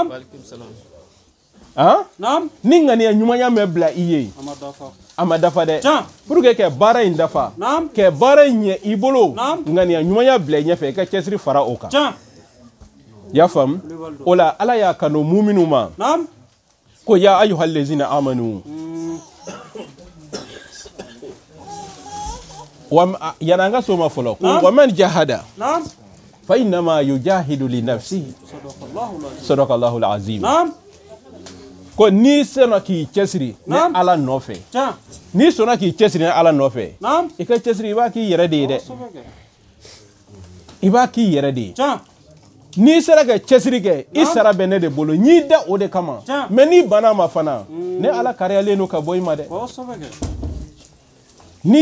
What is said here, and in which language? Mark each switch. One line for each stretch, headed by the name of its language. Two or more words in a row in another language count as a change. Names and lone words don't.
Bambara: ni ŋaniya ɲumanya mɛ bila i ye a ma dafa dɛ
French: pour que
Bambara: kɛ baara in dafa kɛ baara in ɲɛ i bolo ŋaniya ɲumanya bila i ɲɛfɛ i ka cɛsiri fara o kan i y'a faamu o la ala y'a kanu muminw ma ko
Arabic: يا أيها الذين آمنوا
Bambara: yana an ka so ma fɔlɔ ko
Arabic: ومن جاهد فإنما يجاهد لنفسه صدق الله العظيم
Bambara: ko ni sɔnna k'i cɛsiri ni ala nɔfɛ ni sɔnna k'i cɛsiri ni ala nɔfɛ i ka cɛsiri i b'a k'i yɛrɛ de ye dɛ i b'a k'i yɛrɛ de ye n'i sera ka cɛsiri kɛ i sara bɛ ne de bolo n'i da o de kama mais n'i bana ma fana ne ala kariyalen don ka bɔ i ma dɛ n'i